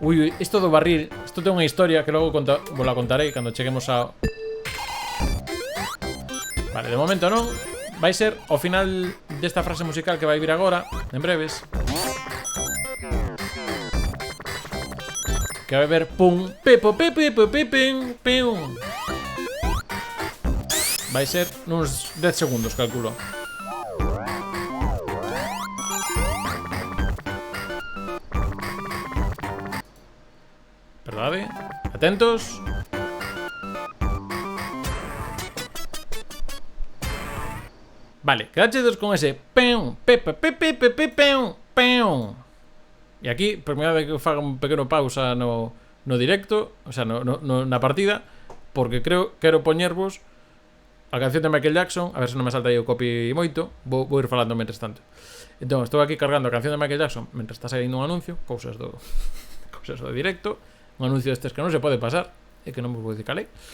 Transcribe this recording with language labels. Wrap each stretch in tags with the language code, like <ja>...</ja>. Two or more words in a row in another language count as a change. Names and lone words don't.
<gl>Ui, isto do barril, isto ten unha historia que logo vos la contarei cando cheguemos a... Vale, de momento non. Vai ser ao final desta frase musical que vai vir agora, en breves. Que vai ver pum, pepo, pepe, pepe, pim, pim. Vai ser nuns 10 segundos, calculo. Verdade? Atentos. Vale, quedachedes con ese peum, pepe, pepe, pepe, peum, peum. E aquí, permítame que faga un pequeno pausa no directo,</gl> <es>o sea,</es> <gl>na partida, porque quero poñervos a canción de Michael Jackson, a ver se non me salta aí o copy moito, vou ir falando mentres tanto. Entón, estou aquí cargando a canción de Michael Jackson mentre está saindo un anuncio, cousas do directo, un anuncio destes que non se pode pasar, e que non vos vou dicir calei.</gl>